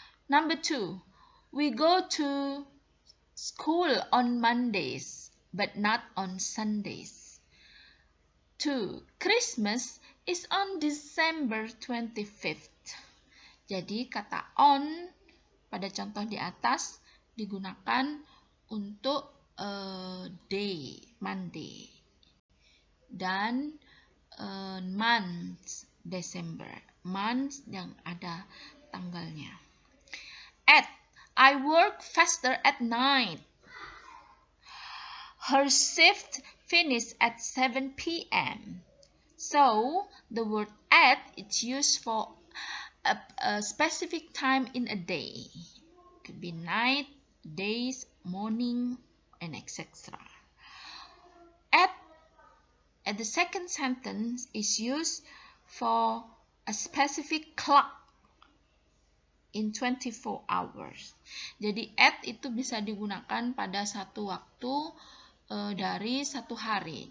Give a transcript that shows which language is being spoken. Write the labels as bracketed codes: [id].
[en] Number 2, we go to school on Mondays, but not on Sundays. 2, Christmas is on December 25th. [id] Jadi kata on pada contoh di atas digunakan untuk day, Monday, dan month, December, month yang ada tanggalnya. [en] At, I work faster at night. Her shift finishes at 7 p.m. So the word at is used for a specific time in a day. Could be night, days, morning, and etc. At the second sentence is used for a specific clock in 24 hours. [id] Jadi at itu bisa digunakan pada satu waktu dari satu hari.